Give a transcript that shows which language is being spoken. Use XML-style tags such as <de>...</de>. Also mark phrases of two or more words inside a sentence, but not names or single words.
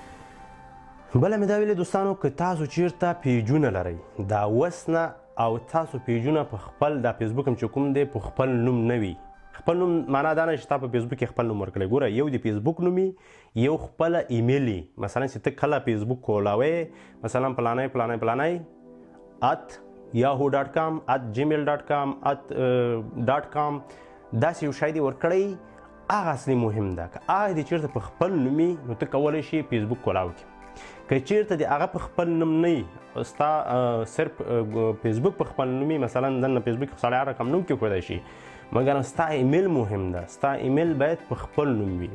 <ps>بله مې دا ویلې دوستانو که تاسو چیرته پیجونه لرئ دا اوس نه او تاسو پیجونه په خپل دا فیسبوک هم چې کوم دی په خپل نوم نه وي خپل نوم معنا دا نه چې تا په فیسبوک کې خپل نوم ورکړی ګوره یو د فیسبوک نومي یو خپله ایمیل مثلا چې ته کله فیسبوک کولاوې مثلا پلانی @yahoo.com @gmail.com @.com داسې یو شی دې ورکړی هغه اصلي مهم ده که هغه دې چېرته په خپل نومي نو ته کولی شي فیسبوک کولاو کړي. که چېرته دې هغه په خپل نوم نه ستا صرف فیسبوک په خپل نومي مثلا دننه فیسبوک سړی هر رقم نوم کېښودی شي مګر ستا ایمیل مهم ده ستا ایمیل باید په خپل نوم وي.</ps>